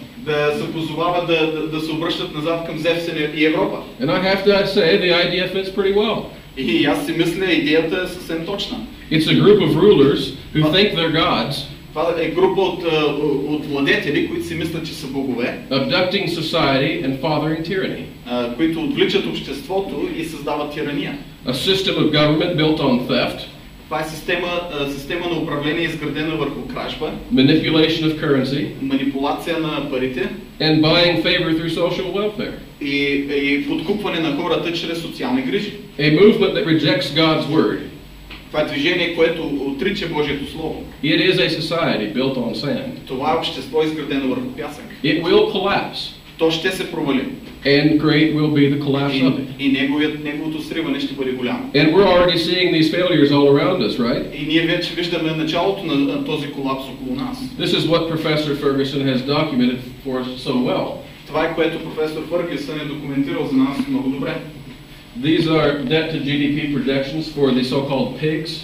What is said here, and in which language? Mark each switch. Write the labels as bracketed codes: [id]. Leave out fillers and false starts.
[bg] Да се позовават да се обръщат назад към Зевс и Европа. [en] And I have to say the idea fits pretty well. [bg] И аз си мисля, идеята е съвсем точна. [en] It's a group of rulers who think they're gods. [bg] Това е група от владетели, които си мислят, че са богове. [en] Abducting society and fathering tyranny. [bg] Които отвличат обществото и създават тирания. [en] A system of government built on theft. [bg] Това е система на управление, изградена върху кражба, [en] manipulation of currency, [bg] манипулация на парите, [en] and buying favor through social welfare. [bg] И подкупване на хората чрез социални грижи. [en] A movement that rejects God's word. [bg] Това е движение, което отрича Божието слово. [en] It is a society built on sand. [bg] Това е общество, изградено върху пясък. [en] It will collapse. [bg] То ще се провали. [en] And great will be the collapse of it. [bg] И неговото сриване ще бъде голямо. [en] And we're already seeing these failures all around us, right? [bg] И ние вече виждаме началото на този колапс около нас. [en] This is what Professor Ferguson has documented for us so well. [bg] Това е което професор Фъргюсън е документирал за нас много добре. [en] These are debt to GDP projections for the so-called pigs.